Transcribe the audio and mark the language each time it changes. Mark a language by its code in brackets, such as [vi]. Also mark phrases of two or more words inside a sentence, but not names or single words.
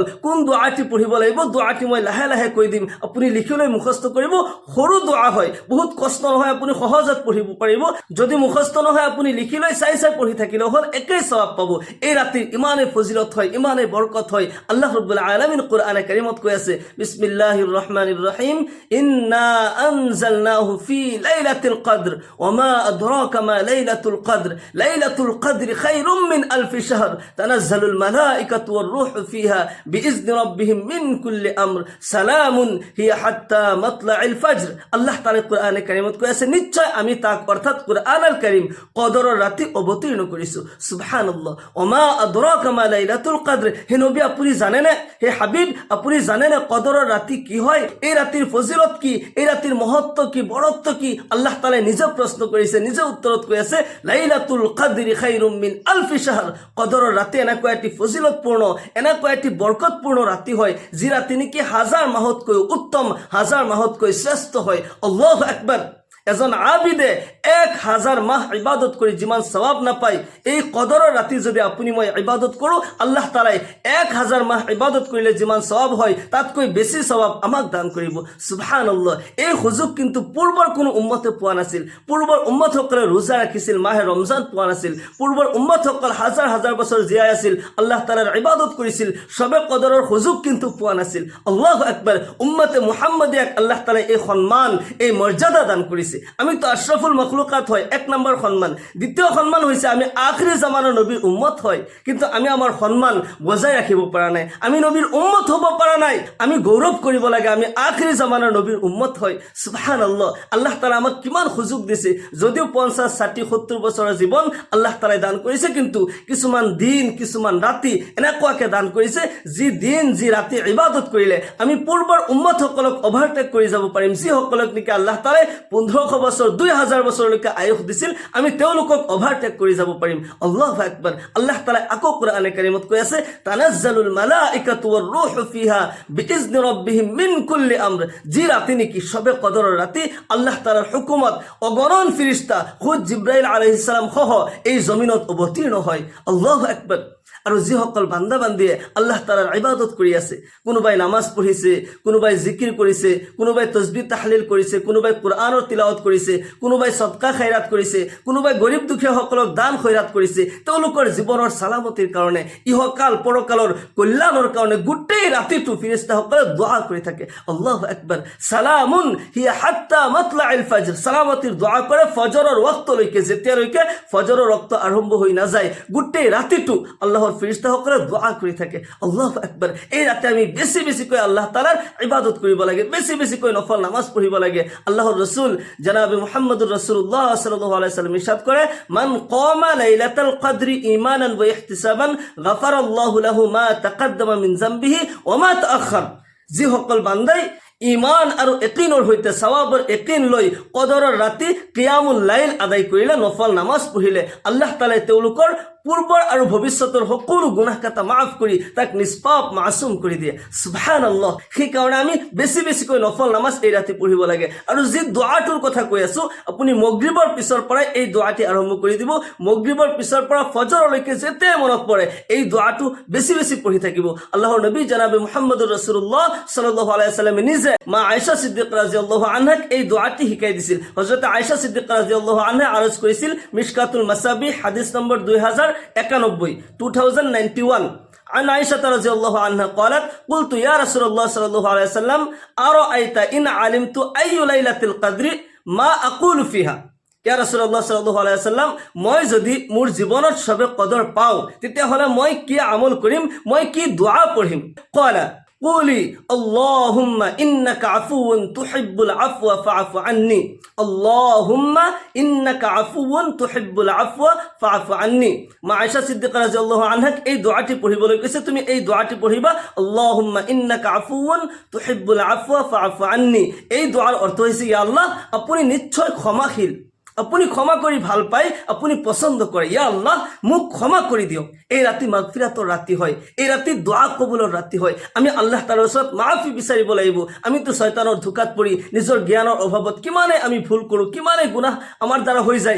[as] কোন দোৱাটি পঢ়িব লাগিব দোৱাটি মই লাহে লাহে কৈ দিম আপুনি লিখিলৈ মুখস্থ কৰিব সৰু দোৱা হয় বহুত কষ্ট নহয় আপুনি সহজত পঢ়িব পাৰিব যদি মুখস্থ নহয় আপুনি লিখিলৈ চাই চাই পঢ়ি থাকিলে হল একেই সওয়াব পাব এই ৰাতিৰ ইমানে ফজিলত হয় ইমানে বৰকত হয় [ar] الله رب العالمين [as] কোৰআনে কাৰিমত কৈ আছে [ar] بسم الله الرحمن الرحيم إنا أنزلناه في ليلة القدر وما أدراك ما ليلة القدر ليلة القدر خير من ألف شهر تنزل الملائكة والروح فيها بإذن ربهم من كل أمر سلام هي حتى مطلع الفجر الله تعالى [as] কোরআনে কারিমত কৈ আছে নিশ্চয় আমি তাক অর্থাৎ [ar] القرآن الكريم [as] কদৰৰ ৰাতি অৱতীৰ্ণ কৰিছো সুবহানাল্লাহ [ar] وما أدراك ما ليلة القدر [as] হে নবী আপুনি জানে না হে হাবিব আপুনি জানে না কদৰৰ ৰাতি কি হয় এই ৰাতিৰ ফজিলত কি এই ৰাতিৰ মহত্ব কি বড়ত্ব কি [ar] الله تعالى [as] নিজে প্ৰশ্ন কৰিছে নিজে উত্তৰত কৈ আছে [ar] ليلة القدر خير من ألف شهر [as] কদৰৰ ৰাতি এনেকুৱা এটি ফজিলতপূৰ্ণ এনেকুৱা এটি বৰকতপূৰ্ণ ৰাতি হয় যি ৰাতি নেকি হাজাৰ মাহতকৈ উত্তম হাজাৰ মাহতকৈ শ্ৰেষ্ঠ হয় [ar] الله أكبر [as] এজন আবিদে 1000 মাহ ইবাদত কৰি যিমান সওয়াব নাপায় এই কদৰৰ ৰাতি যদি আপুনি মই ইবাদত কৰো আল্লাহ তাআলাই 1000 মাহ ইবাদত কৰিলে যিমান সওয়াব হয় তাতকৈ বেছি সওয়াব আমাক দান কৰিব সুবহানাল্লাহ এই সুযোগ কিন্তু পূৰ্বৰ কোনো উম্মতে পোৱা নাছিল পূৰ্বৰ উম্মতসকলে ৰোজা ৰাখিছিল মাহে ৰমজান পোৱা নাছিল পূৰ্বৰ উম্মতসকল হাজাৰ হাজাৰ বছৰ জীয়াই আছিল আল্লাহ তাআলাৰ ইবাদত কৰিছিল শবে কদৰৰ সুযোগ কিন্তু পোৱা নাছিল [ar] الله أكبر [as] উম্মতে মুহাম্মাদিয়াক [ar] الله تعالى [as] এই সম্মান এই মৰ্যাদা দান কৰিছে আমি তো [ar] أشرف المخلوقات [as] হয় এক নম্বর সম্মান দ্বিতীয় সম্মান হইছে আমি আখিরি জামানার নবীর উম্মত হয় কিন্তু আমি আমার সম্মান বজাই রাখিব পারা নাই আমি নবীর উম্মত হব পারা নাই আমি গৌরব করিব লাগে আমি আখিরি জামানার নবীর উম্মত হয় সুবহানাল্লাহ [ar] الله تعالى [as] আমাক কিমান সুযোগ দিছে যদিও 50 60 70 বছৰৰ জীবন [ar] الله تعالى [as] দান কৰিছে কিন্তু কিছুমান দিন কিছুমান ৰাতি এনেকুৱাকে দান কৰিছে যি দিন যি ৰাতি ইবাদত কৰিলে আমি পূৰ্বৰ উম্মত সকলক ওভাৰটেক কৰি যাব পাৰিম যি সকলক নেকি [ar] الله تعالى [as] 1500 বছৰ 2000 বছৰলৈকে আয়ুস দিছিল আমি তেওঁলোকক ওভাৰটেক কৰি যাব পাৰিম [ar] الله أكبر الله تعالى [as] আকৌ কোরআনে কারিমত কৈ আছে [ar] تنزل الملائكة والروح فيها بإذن ربهم من كل أمر [as] যি ৰাতি নেকি শবে কদৰৰ ৰাতি আল্লাহ তাআলাৰ হুকুমত অগণন ফেরেশতা খুদ জিবরাইল [ar] عليه السلام [as] সহ এই জমিনত অৱতীৰ্ণ হয় [ar] الله أكبر [as] আৰু যিসকল বান্দা বান্দিয়ে আল্লাহ তাআলাৰ ইবাদত কৰি আছে কোনোবাই নামাজ পঢ়িছে কোনোবাই জিকিৰ কৰিছে কোনোবাই [ar] تسبيح تهليل [as] কৰিছে কোনোবাই কোরআনৰ তিলাওয়াত কৰিছে কোনোবাই সদকা খায়ৰাত কৰিছে কোনোবাই গৰীব দুখীয়া সকলক দান খয়ৰাত কৰিছে তেওঁলোকৰ জীৱনৰ সালামতিৰ কাৰণে ইহকাল পৰকালৰ কল্যাণৰ কাৰণে গোটেই ৰাতিটো ফেৰেশতাসকলে দোয়া কৰি থাকে [ar] الله أكبر سلام هي حتى مطلع الفجر [as] সালামতিৰ দোয়া কৰে ফজৰৰ ওয়াক্তলৈকে যেতিয়ালৈকে ফজৰৰ ওয়াক্ত আৰম্ভ হৈ নাযায় গোটেই ৰাতিটো আল্লাহৰ ফেরেশতাসকলে দোয়া কৰি থাকে [ar] الله أكبر [as] এই রাতে আমি বেছি বেছিকৈ আল্লাহ তাআলাৰ ইবাদত কৰিব লাগে বেছি বেছিকৈ নফল নামাজ পঢ়িব লাগে আল্লাহৰ রাসূল জনাবে [ar] محمد رسول الله صلى الله عليه وسلم [as] ইরশাদ করে [ar] من قام ليلة القدر إيمانا واحتسابا غفر الله له ما تقدم من ذنبه وما تأخر [as] যি সকল বান্দাই ইমান আৰু ইয়াকিনৰ হৈতে সওয়াবৰ ইয়াকিন লৈ কদৰৰ ৰাতি কিয়ামুল লাইল আদায় কৰিলে নফল নামাজ পঢ়িলে আল্লাহ তাআলাই তেওঁলোকৰ পূৰ্বৰ আৰু ভৱিষ্যতৰ সকলো গুনাহ কাটা মাফ কৰি তাক নিষ্পাপ মাছুম কৰি দিয়ে। সুবহানাল্লাহ। সেইকাৰণে আমি বেছি বেছিকৈ নফল নামাজ এই ৰাতি পঢ়িব লাগে। আৰু যি দোৱাটোৰ কথা কৈ আছো, আপুনি মগৰিবৰ পিছৰ পৰাই এই দোৱাটি আৰম্ভ কৰি দিব। মগৰিবৰ পিছৰ পৰা ফজৰলৈকে যেতিয়াই মনত পৰে এই দোৱাটো বেছি বেছি পঢ়ি থাকিব। আল্লাহৰ নবী জনাবে [ar] محمد رسول الله صلى الله عليه [as] ওয়াসাল্লামে নিজে মা আয়েশা সিদ্দিকা ৰাদিয়াল্লাহু আনহাক এই দোৱাটি শিকাই দিছিল। হযরত আয়েশা সিদ্দিকা রাদিয়াল্লাহু আনহা আরজ করেছিল মিশকাতুল মাসাবিহ হাদিস নম্বর [ar] 2091 2091 عن عائشة رضي الله عنها قالت قلت يا رسول الله صلى الله عليه وسلم أرأيت إن علمت أي ليلة القدر ما أقول فيها يا رسول الله صلى الله عليه وسلم, [as] মই যদি মোৰ জীৱনত সবে কদৰ পাওঁ তেতিয়াহ'লে মই কি আমল কৰিম, মই কি দোৱা পঢ়িম? [ar] قال قولي اللهم إنك عفو تحب العفو فاعف عني اللهم إنك عفو تحب العفو فاعف عني। [as] মা আয়েশা সিদ্দিকা [ar] رضي الله عنها [as] এই দোয়াটি পঢ়িবলৈ কৈছে, তুমি এই দোয়াটি পঢ়িবা [ar] اللهم إنك عفو تحب العفو فاعف عني. [as] এই দোয়ার অর্থ হৈছে [ar] يا الله, [as] আপুনি নিশ্চয় ক্ষমাশীল, আপুনি ক্ষমা কৰি ভাল পায়, আপুনি পছন্দ কৰে, [ar] يا الله [as] মোক ক্ষমা কৰি দিয়ক। এই ৰাতি মাগফিৰাতৰ ৰাতি হয়, এই ৰাতি দোৱা কবুলৰ ৰাতি হয়। আমি আল্লাহ তাআলাৰ ওচৰত মাফি বিচাৰিব লাগিব। আমিতো শয়তানৰ ধোকাত পৰি নিজৰ জ্ঞানৰ অভাৱত কিমানে আমি ভুল কৰোঁ, কিমানে গুনাহ আমাৰ দ্বাৰা হৈ যায়।